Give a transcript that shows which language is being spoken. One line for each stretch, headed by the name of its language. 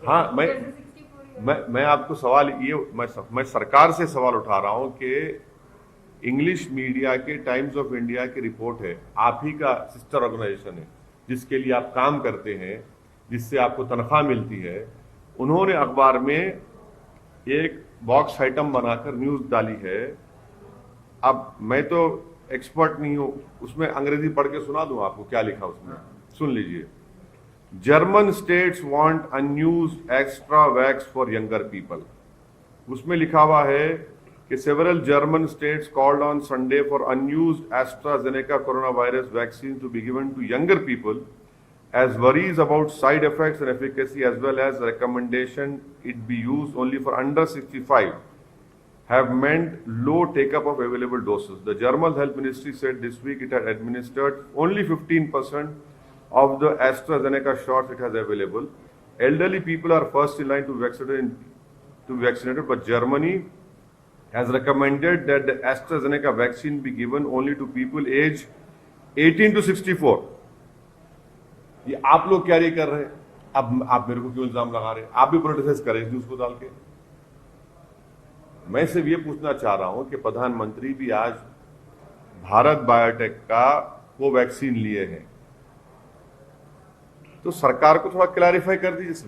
Hindi: हाँ, मैं आपको सवाल ये मैं सरकार से सवाल उठा रहा हूं कि इंग्लिश मीडिया के टाइम्स ऑफ इंडिया की रिपोर्ट है, आप ही का सिस्टर ऑर्गेनाइजेशन है जिसके लिए आप काम करते हैं, जिससे आपको तनख्वाह मिलती है, उन्होंने अखबार में एक बॉक्स आइटम बनाकर न्यूज़ डाली है। अब मैं तो एक्सपर्ट नहीं हूं, उसमें अंग्रेजी पढ़ के सुना दूं आपको क्या लिखा उसमें, सुन लीजिए।
English: German states want unused extra vax for younger people.
Hindi: उसमें लिखा हुआ है कि
English: several German states called on Sunday for unused AstraZeneca coronavirus vaccine to be given to younger people, as worries about side effects and efficacy, as well as recommendation it be used only for under 65, have meant low take-up of available doses. The German Health Ministry said this week it had administered only 15% of the AstraZeneca shots it has available. Elderly people are first in line to be vaccinated, but Germany has recommended that the AstraZeneca vaccine be given only to people aged 18 to 64.
Hindi: ये आप लोग क्या कर रहे हैं? अब आप मेरे को क्यों इल्जाम लगा रहे हैं? आप भी प्रोटेस्ट करें इस न्यूज को डाल के। मैं सिर्फ ये पूछना चाह रहा हूं कि प्रधानमंत्री भी आज भारत बायोटेक का कोवैक्सीन लिए हैं, तो सरकार को थोड़ा क्लैरिफाई कर दीजिए।